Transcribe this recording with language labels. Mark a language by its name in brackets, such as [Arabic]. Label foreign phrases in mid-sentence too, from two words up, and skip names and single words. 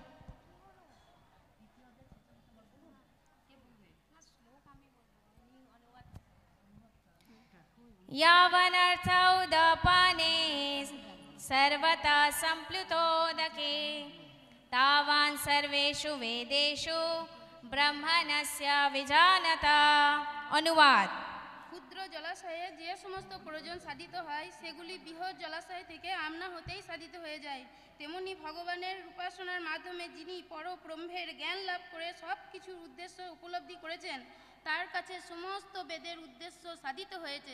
[Sanskrit] यावनर्थौदपाने सर्वथा संप्लुतोदके तावान् सर्वेषु वेदेषु ब्रह्मणस्य विजानता। [Bangla] अनुवाद। ক্ষুদ্র জলাশয়ে যে সমস্ত প্রয়োজন সাধিত হয় সেগুলি বৃহৎ জলাশয় থেকে আমনা হতেই সাধিত হয়ে যায়। তেমনি ভগবানের উপাসনার মাধ্যমে যিনি পরব্রহ্মের জ্ঞান লাভ করে সব কিছুর উদ্দেশ্য উপলব্ধি করেছেন তার কাছে সমস্ত বেদের উদ্দেশ্য সাধিত হয়েছে।